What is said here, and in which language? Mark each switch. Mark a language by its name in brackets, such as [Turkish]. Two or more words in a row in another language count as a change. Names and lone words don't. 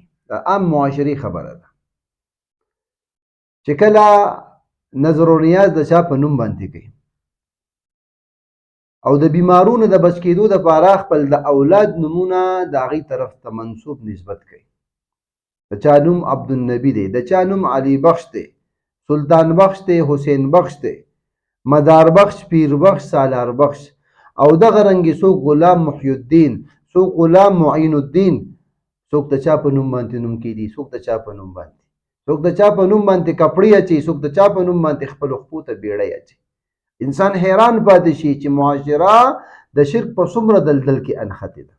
[Pashto] د عام معاشرې خبره ده چې کله نظر و نیاز د چا په نوم باندې کوي او د بیمارونو د بچ کېدو دپاره خپل د اولاد نومونه د هغې طرف ته منسوب نسبت کوي. د چا نوم عبدالنبي دی، د چا نوم علي بخش دی، سلطان بخش دی، حسین بخش دی، مدار بخش، پیر بخش، سالار بخش، او دغه رنګې څوک غلام محی الدین، څوک غلام معین الدین، څوک د چا په نوم باندې نوم کېدي، څوک د چا په نوم باندې، څوک د چا په نوم باندې کپړې اچي، څوک د چا په نوم باندې خپلو خپو ته بیړۍ اچي. انسان حیران پاتې شي چې معاشره د شرک په څومره دلدل کې انخته ده.